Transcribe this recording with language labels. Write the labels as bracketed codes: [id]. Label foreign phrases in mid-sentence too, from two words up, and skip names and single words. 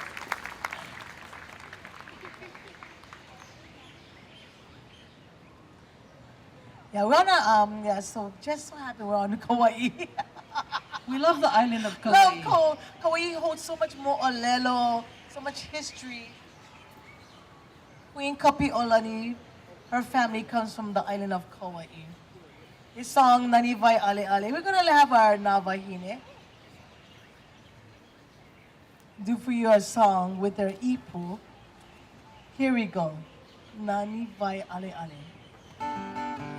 [en] Yeah, we're on so just so happy we're on Kauai. We love the island of Kauai. Love Kauai holds so much more olelo, so much history. Queen Kapi Olani, her family comes from the island of Kauai. This song, Nani vai ale ale. We're gonna have our Navahine do for you a song with their ipu. Here we go. Nani vai ale ale.